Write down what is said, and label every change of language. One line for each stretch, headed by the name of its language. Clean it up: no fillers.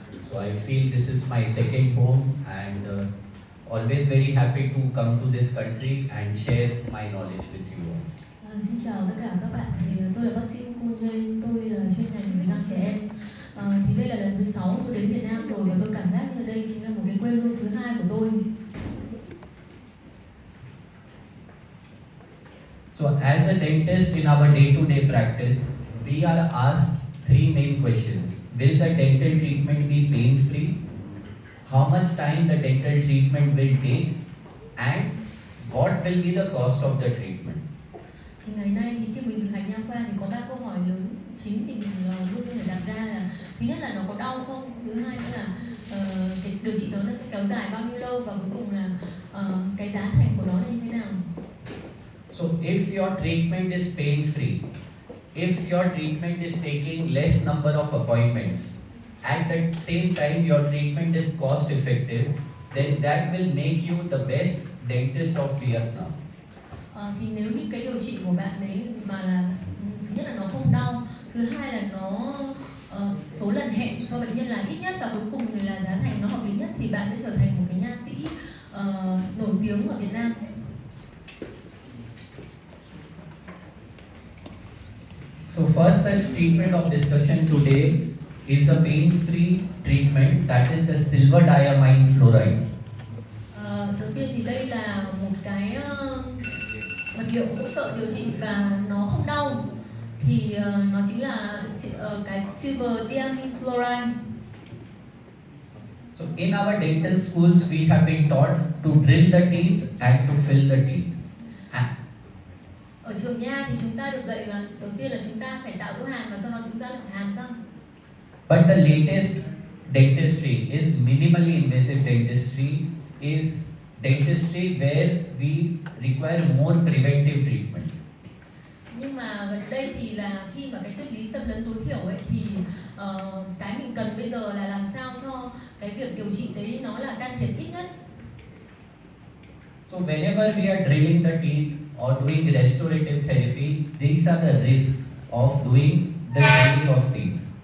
English: So I feel this is my second home, and always very happy to come to this country and share my knowledge with you all.
Vietnamese: Xin chào tất cả các bạn, thì tôi là bác sĩ Kun Jae, tôi là chuyên ngành về răng trẻ em. Thì đây là lần thứ 6 tôi đến Việt Nam rồi, và tôi cảm giác như đây chính là một cái quê hương thứ hai của tôi.
English: So as a dentist in our day-to-day practice, we are asked three main questions. Will the dental treatment be pain-free? How much time the dental treatment will take? And what will be the cost of the treatment?
Vietnamese: Thì ngày nay thì khi mình thực hành nha khoa thì có 3 câu hỏi lớn chính thì mình luôn phải đặt ra là thứ nhất là nó có đau không, thứ hai nữa là cái điều trị đó nó sẽ kéo dài bao nhiêu lâu, và cuối cùng là cái giá thành của nó là như thế nào.
English: So if your treatment is pain-free, if your treatment is taking less number of appointments, at the same time your treatment is cost effective, then that will make you the best dentist of Vietnam.
Vietnamese: Thì nếu như cái điều trị của bạn đấy mà là thứ nhất là nó không đau, thứ hai là nó số lần hẹn cho bệnh nhân là ít nhất, và cuối cùng là giá thành nó hợp lý nhất, thì bạn sẽ trở thành một cái nha sĩ nổi tiếng ở Việt Nam.
English: So first such treatment of discussion today is a pain-free treatment, that is the silver diamine fluoride.
Vietnamese: Đầu tiên thì đây là một cái vật liệu hỗ trợ điều trị và nó không đau, thì nó chính là cái silver diamine fluoride.
English: So in our dental schools we have been taught to drill the teeth and to fill the teeth.
Vietnamese: Ở trường nha thì chúng ta được dạy là đầu tiên là chúng ta phải tạo lỗ hàm, và sau đó chúng ta làm hàm răng.
English: But the latest dentistry is minimally invasive dentistry, is dentistry where we require more preventive treatment.
Vietnamese: Nhưng mà gần đây thì là khi mà cái triết lý xâm lấn tối thiểu ấy, thì cái mình cần bây giờ là làm sao cho cái việc điều trị đấy nó là can thiệp ít nhất.
English: So whenever we are drilling the teeth or doing restorative therapy, these are the risks of doing the drilling of teeth.